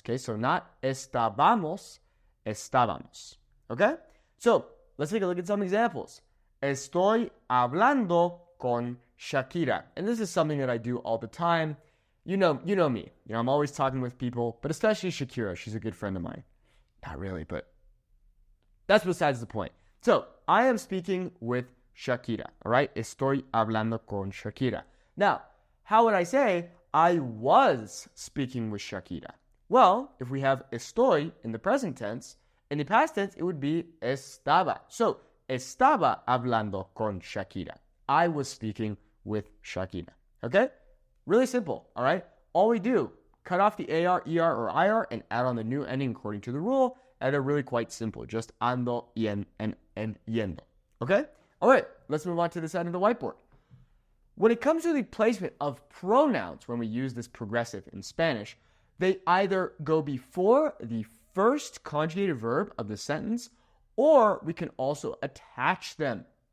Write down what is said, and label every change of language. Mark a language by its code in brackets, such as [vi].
[en] Okay, so not estábamos, estábamos. Okay? So, let's take a look at some examples. [es] Estoy hablando con Shakira. [en] And this is something that I do all the time. You know me. I'm always talking with people, but especially Shakira. She's a good friend of mine. Not really, but that's besides the point. So, I am speaking with Shakira, all right? [es] Estoy hablando con Shakira. [en] Now, how would I say I was speaking with Shakira? Well, if we have estoy in the present tense, in the past tense, it would be estaba. [es] So, estaba hablando con Shakira. [en] I was speaking with Shakira. Okay? Really simple, all right? All we do, cut off the AR, ER, or IR, and add on the new ending according to the rule, and they're really quite simple. Just ando, y and yendo. Okay? All right, let's move on to the side of the whiteboard. When it comes to the placement of pronouns when we use this progressive in Spanish, they either go before the first conjugated verb of the sentence, or we can also attach them.